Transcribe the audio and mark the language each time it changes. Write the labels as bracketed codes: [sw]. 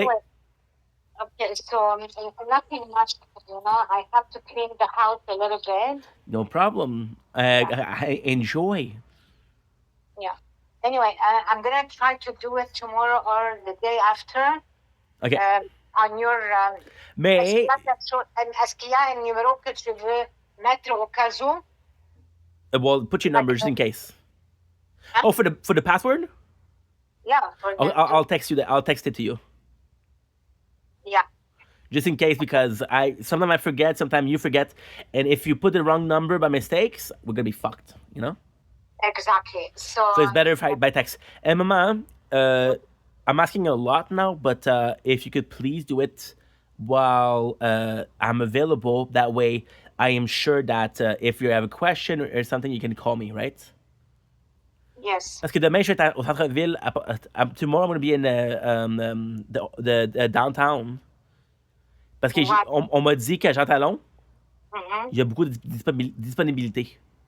[en] Anyway, okay, so nothing much, I have to clean the house a little bit. No problem. I enjoy. Yeah. Anyway, I'm gonna try to do it tomorrow or the day after. Okay. On your. [fr] Mais, Est-ce qu'il y a un numéro que tu veux mettre au cas où? [en] well, put your number just in case. Huh? Oh, for the password? Yeah. For the, I'll text you that. I'll text it to you. Yeah. Just in case, because sometimes I forget, sometimes you forget, and if you put the wrong number by mistakes, we're gonna be fucked, you know. Exactly. So it's better if by text. And Mama, I'm asking a lot now, but if you could please do it while I'm available. That way, I am sure that if you have a question or something, you can call me, right? Yes. [fr] Parce que demain, je vais être au centre-ville. [en] Tomorrow, I'm going to be in the downtown. [fr] Parce que on m'a dit qu'à Jean Talon, il y a beaucoup de disponibilité.